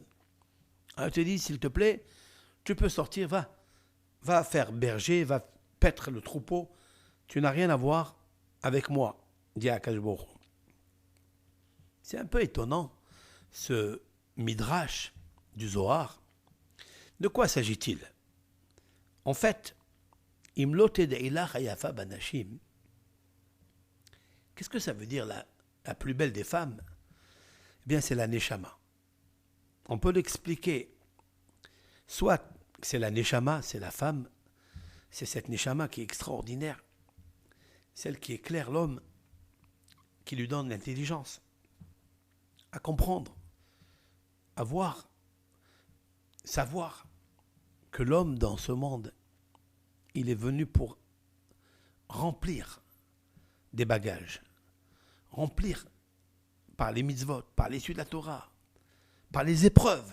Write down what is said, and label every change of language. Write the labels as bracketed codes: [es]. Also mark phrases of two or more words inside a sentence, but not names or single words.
[fr] Je te dis, s'il te plaît, tu peux sortir, va faire berger, va paître le troupeau, tu n'as rien à voir avec moi, dit [he] הקדוש ברוך הוא. [fr] C'est un peu étonnant, ce midrash du Zohar. De quoi s'agit-il? En fait, [he] אם לא תדעי לך היפה בנשים, [fr] qu'est-ce que ça veut dire la plus belle des femmes? Eh bien, c'est la Neshama. On peut l'expliquer. Soit c'est la Neshama, c'est la femme, c'est cette Neshama qui est extraordinaire, celle qui éclaire l'homme, qui lui donne l'intelligence, à comprendre, à voir, savoir que l'homme dans ce monde, il est venu pour remplir des bagages, remplir par les mitzvot, par les études de la Torah, par les épreuves.